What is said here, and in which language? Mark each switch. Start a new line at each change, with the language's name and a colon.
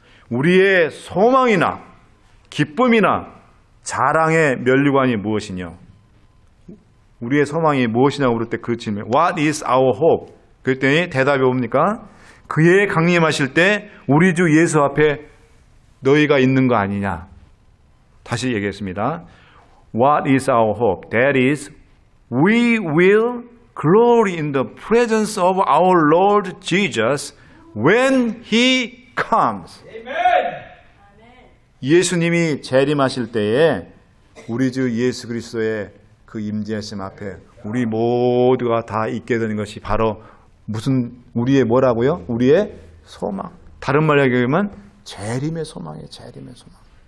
Korean: 우리의 소망이나 기쁨이나 자랑의 면류관이 무엇이냐? 우리의 소망이 무엇이냐고 물을 때 그 질문,
English: What is our hope?
Korean: 그랬더니 대답이 뭡니까? 그의 강림하실 때 우리 주 예수 앞에 너희가 있는 거 아니냐? 다시 얘기했습니다.
English: What is our hope? That is, we will glory in the presence of our Lord Jesus when He comes.
Korean: 예수님이 재림하실 때에 우리 주 예수 그리스도의 그 임재하심 앞에 우리 모두가 다 있게 되는 것이 바로 무슨 우리의 뭐라고요? 우리의 소망. 다른 말로 얘기하면 재림의 소망이에요. 재림의 소망.